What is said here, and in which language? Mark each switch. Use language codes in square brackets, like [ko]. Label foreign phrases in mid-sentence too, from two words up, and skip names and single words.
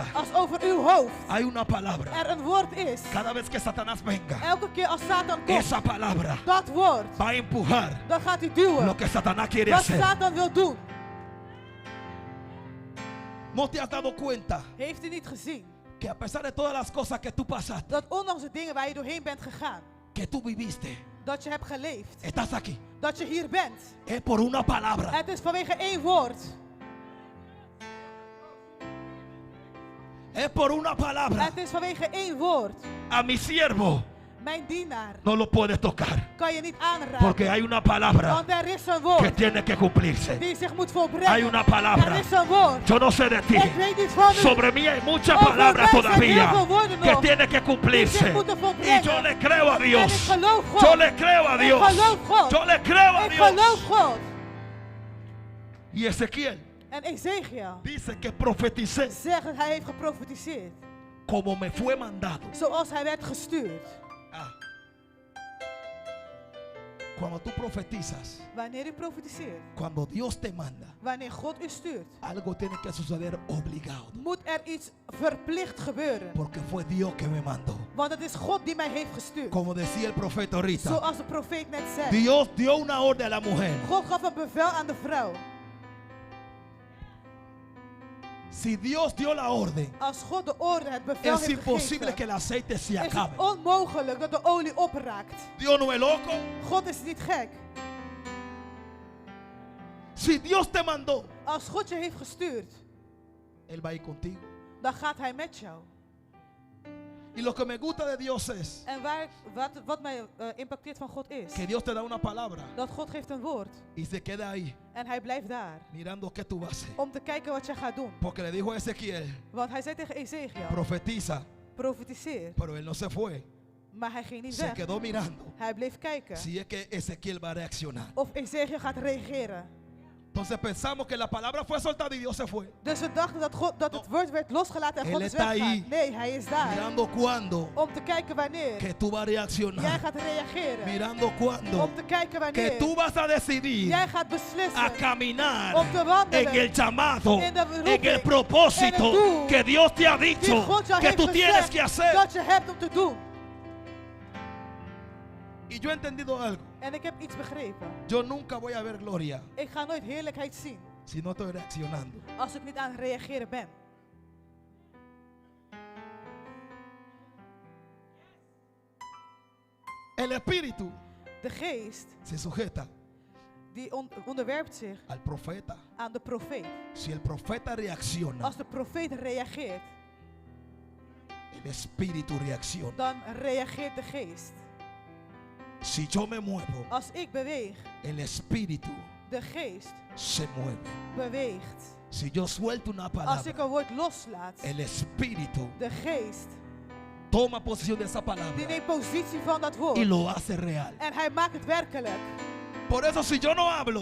[nl] als over uw hoofd [es] hay una palabra, [nl] er een woord is, [es] cada vez que Satanás venga, [nl] elke keer als Satan komt, [es] esa palabra [nl] dat woord, [es] va a empujar [nl] dan gaat hij duwen. [es] lo que Satanás quiere [nl] Wat [es] hacer. [nl] Satan wil doen. [es] ¿No te has dado cuenta [nl] Heeft hij niet gezien [es] que a pesar de todas las cosas que tú pasaste, [nl] dat ondanks de dingen waar je doorheen bent gegaan, [es] que tú viviste, [nl] dat je hebt geleefd, [es] estás aquí? [nl] dat je hier bent? [es] Es por una palabra. [nl] Het is vanwege één woord. [es] Es por una palabra. [nl] Het is vanwege één woord. [es] A mi siervo [nl] Mijn dienaar [es] no lo puedes tocar, [nl] kan je niet aanraken. [es] porque hay una palabra [nl] Want er is een [es] que [nl] woord [es] tiene que cumplirse. [nl] die zich moet volbrengen. [es] Hay una palabra. [nl] Er is een woord. [es] Yo no sé de ti. [nl] Ik weet niet van u. [es] Sobre mí hay muchas [nl] Over [es] palabras [nl] mij zijn [es] todavía [nl] heel veel woorden [es] que [nl] nog [es] tienen que [nl] die zich [es] cumplirse. [nl] moeten [es] Y [nl] volbrengen. [es] yo le creo a [nl] En ik [es] Dios. [nl] geloof God. [es] Yo le creo a [nl] Ik [es] Dios. [nl] geloof God. [es] Yo le creo a [nl] Ik geloof [es] Dios. [nl] God. [es] Y Ezequiel [nl] En Ezekiel [es] dice que profeticé [nl] zegt dat hij heeft geprofetiseerd. [es] como me fue mandado. [nl] Zoals hij werd gestuurd. [es] Ah. Cuando tú profetizas, [nl] Wanneer u profetiseert, [es] cuando Dios te manda, [nl] wanneer God u stuurt, [es] algo tiene que suceder obligado. [nl] moet er iets verplicht gebeuren. [es] Porque fue Dios que me mandó. [nl] Want het is God die mij heeft gestuurd. [es] Como decía el profeta ahorita, [nl] Zoals de profeet net zei. [es] Dios dio una orden a la mujer. [nl] God gaf een bevel aan de vrouw. [es] Si Dios dio la orden, [nl] Als God de orde, het bevel [es] es [nl] heeft [es] imposible [nl] gegeven, [es] que el aceite se [nl] is het [es] acabe. [nl] onmogelijk dat de olie opraakt. [es] Dios no es loco. [nl] God is niet gek. [es] Si Dios te mandó, [nl] Als God je heeft gestuurd, [es] Él va a ir contigo. [nl] dan gaat hij met jou. [es] Y lo que me gusta de Dios es [nl] En wat mij impacteert van God is, [es] que Dios te da una palabra [nl] dat God geeft een woord. [es] y se queda ahí [nl] En hij blijft daar. [es] mirando qué tú vas a hacer. [nl] Om te kijken wat jij gaat doen. [es] Porque le dijo a Ezequiel, [nl] Want hij zei tegen Ezekiel, [es] profetiza, [nl] profetiseer. [es] pero él no se fue. [nl] Maar hij ging niet [es] Se [nl] weg. [es] quedó mirando [nl] Hij bleef kijken [es] si es que Ezequiel va a reaccionar. [nl] of Ezekiel gaat reageren. [es] Entonces pensamos que la palabra fue soltada y Dios se fue. [nl] Dus we dachten dat het woord werd losgelaten en [es] Él [nl] God is [es] está ahí. [nl] weggegaan. Nee, hij is daar. [es] Mirando cuándo [nl] Om te kijken wanneer [es] que tú vas a [nl] jij [es] reaccionar. [nl] gaat reageren. [es] Mirando cuándo [nl] Om te kijken [es] que [nl] wanneer [es] tú vas a decidir [nl] jij gaat [es] a [nl] beslissen [es] caminar [nl] om te wandelen [es] en el llamado, [nl] in de [es] en [nl] beroeping, [es] el [nl] en [es] propósito [nl] het doel [es] que Dios te ha [nl] die [es] dicho [nl] God jou [es] que [nl] heeft [es] tú tienes [nl] gezegd [es] que hacer. [nl] dat je hebt om te doen. [es] Y yo he entendido algo. [nl] En ik heb iets begrepen. [es] Yo nunca voy a ver gloria [nl] Ik ga nooit heerlijkheid zien [es] si no estoy reaccionando. [nl] als ik niet aan het reageren ben. [es] El espíritu [nl] De geest [es] se sujeta [nl] die onderwerpt zich [es] al profeta. [nl] aan de profeet. [es] Si el profeta reacciona, [nl] Als de profeet reageert, [es] el espíritu reacciona. [nl] dan reageert de geest. [es] Si yo me muevo, [nl] Als ik beweeg, [es] el espíritu [nl] de geest [es] se mueve. [nl] beweegt. [es] Si yo suelto una [nl] Als ik [es] palabra, [nl] een woord loslaat, [es] el espíritu [nl] de geest [es] toma posesión de esa [nl] die [es] palabra [nl] neemt positie van dat woord. [es] y lo hace real. [nl] En hij maakt het werkelijk. [es] Por eso si yo no hablo,